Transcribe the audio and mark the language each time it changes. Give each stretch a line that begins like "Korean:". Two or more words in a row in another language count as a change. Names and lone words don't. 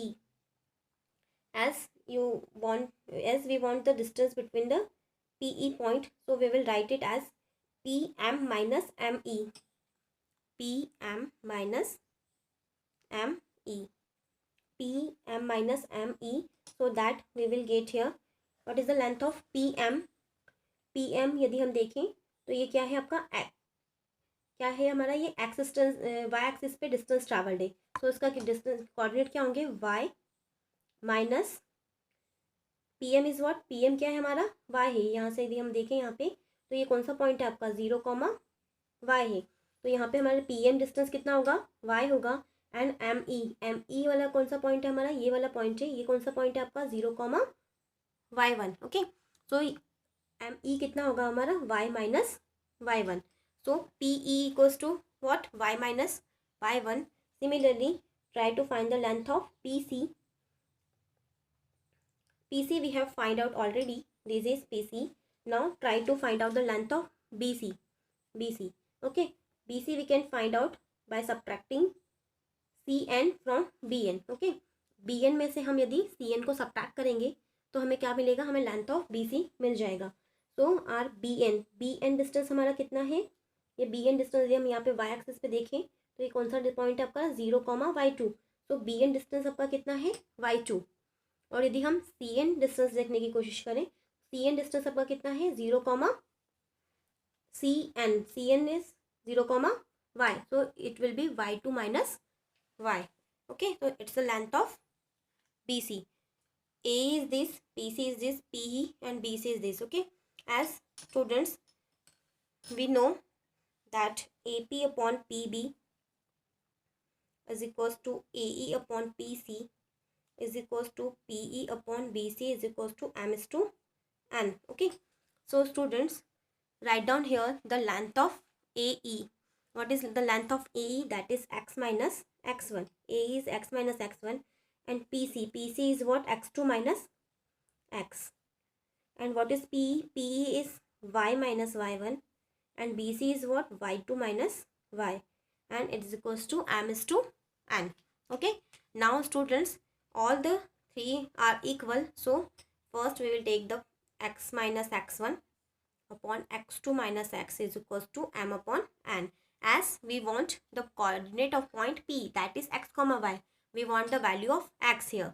English: As we want the distance between the PE point, so we will write it as PM minus ME. PM minus ME. PM minus ME, so that we will get here what is the length of PM.
Hindi: PM यदि हम देखें तो ये क्या है आपका क्या है हमारा? ये
English: x distance y axis
Hindi: पे
English: distance travelled
Hindi: है. तो इसका
English: distance coordinate
Hindi: क्या होंगे?
English: y minus PM is what?
Hindi: PM क्या है हमारा? y है. यहाँ से यदि हम देखें यहाँ पे, तो ये कौन सा पॉइंट है आपका? 0, y है. तो यहाँ पे हमारा PM डिस्टेंस कितना होगा? y होगा. एंड ME वाला कौन सा पॉइंट है हमारा? ये वाला पॉइंट है. ये कौन सा पॉइंट है आपका? 0, y1, ओके. सो ME कितना होगा हमारा?
English: y minus y1. So PE equals to what? Y minus Y1. Similarly, try to find the length of PC. PC we have find out already. This is PC. Now try to find out the length of BC. BC. Okay. BC we can find out by subtracting CN from BN. Okay.
Hindi: BN में से हम यदि CN को सब्ट्रैक्ट करेंगे तो हमें क्या मिलेगा? हमें
English: length of BC
Hindi: मिल जाएगा.
English: so our BN distance
Hindi: हमारा कितना है? ये BN डिस्टेंस यदि हम यहाँ पे
English: y axis
Hindi: पे देखें तो ये कौन सा पॉइंट है आपका? 0, y2. तो BN डिस्टेंस आपका कितना है? y2. और यदि हम CN डिस्टेंस देखने की कोशिश करें, CN डिस्टेंस आपका कितना है?
English: 0, CN is 0, y. So it will be y2 minus y. Okay, so it's the length of BC. A is this, PC is this, PE and BC is this. Okay, as students we know that AP upon PB is equals to AE upon PC is equals to PE upon BC is equals to M is to N. Okay, so students write down here the length of AE. What is the length of AE? That is x minus x1. AE is x minus x1 and PC is what? x2 minus x. And what is PE? PE is y minus y1 and BC is what? y2 minus y, and it is equals to M is to N. Okay, now students, all the three are equal. So first we will take the x minus x1 upon x2 minus x is equals to M upon N. As we want the coordinate of point P, that is x comma y, we want the value of x here.